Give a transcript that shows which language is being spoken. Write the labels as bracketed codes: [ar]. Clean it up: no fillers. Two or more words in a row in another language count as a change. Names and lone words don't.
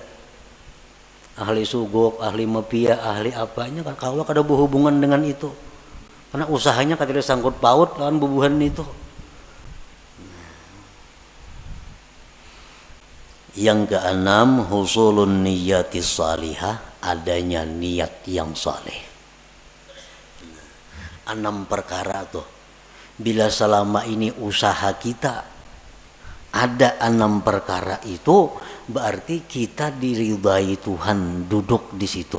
[bjn] Ahli sugok, ahli mafia, ahli apanya kawa kada berhubungan dengan itu. Karena usahanya kada sangkut paut lawan bubuhan itu. [id] Yang keenam, [ar] حصول نية صالحة, [id] adanya niat yang saleh. [bjn] 6 perkara tuh Bila selama ini usaha kita ada 6 perkara itu, berarti kita diridhai Tuhan duduk di situ.